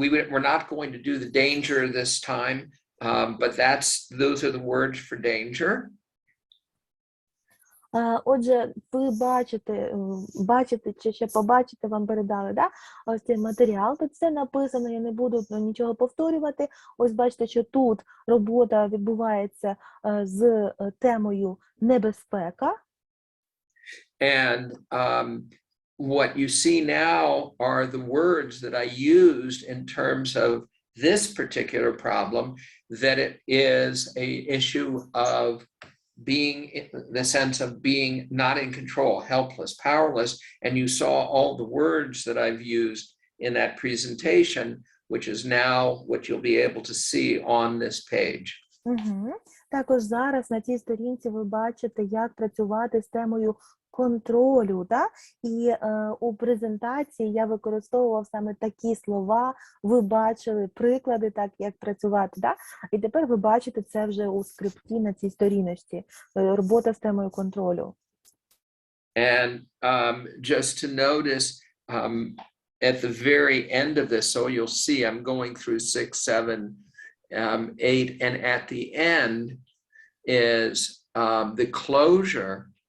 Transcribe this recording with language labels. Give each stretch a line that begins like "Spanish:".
English: We're not going to do the danger this time, but those are the words for danger.
Ukrainian: Отже, ви бачите, чи ще побачите, вам передали, да? Ось цей матеріал, тут все написано, я не буду нічого повторювати. Ось бачите, що тут робота відбувається з темою небезпека.
English: And what you see now are the words that I used in terms of this particular problem, that it is an issue of being the sense of being not in control, helpless, powerless. And you saw all the words that I've used in that presentation, which is now what you'll be able to see on this page.
Ukrainian: Також зараз на цій сторінці ви бачите, як працювати з темою контролю, да? І у презентації я використовував саме такі слова, ви бачили приклади, так як працювати, да? І тепер ви бачите це вже у скрипті на цій сторіночці, робота з темою контролю.
English: And just to notice, at the very end of this, so you'll see I'm going through 6, 7, 8, and at the end is the closure.